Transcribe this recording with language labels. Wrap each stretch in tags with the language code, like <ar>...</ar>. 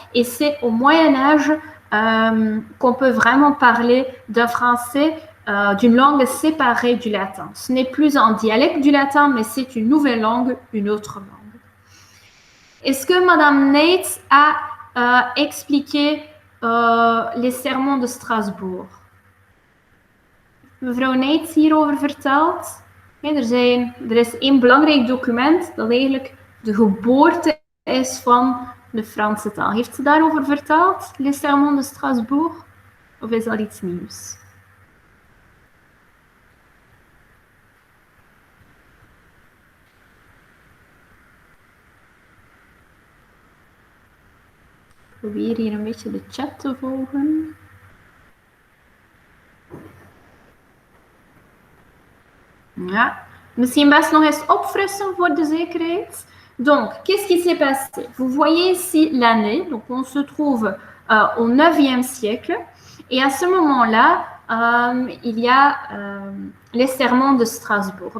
<fr>Et c'est au Moyen-Âge qu'on peut vraiment parler d'un français, d'une langue séparée du latin. Ce n'est plus un dialecte du latin, mais c'est une nouvelle langue, une autre langue. Est-ce que Madame Neitz a expliqué les sermons de Strasbourg?</fr> <nl>Mevrouw Neitz hierover verteld? Ja, er is één belangrijk document dat eigenlijk de geboorte is van de Franse taal. Heeft ze daarover verteld, les sermons de Strasbourg? Of is dat iets nieuws? Ik probeer hier een beetje de chat te volgen. Ja, misschien best nog eens opfrissen voor de zekerheid.</nl> <fr>Donc, qu'est-ce qui s'est passé? Vous voyez ici l'année, donc on se trouve au 9e siècle, et à ce moment-là, il y a les sermons de Strasbourg.</fr>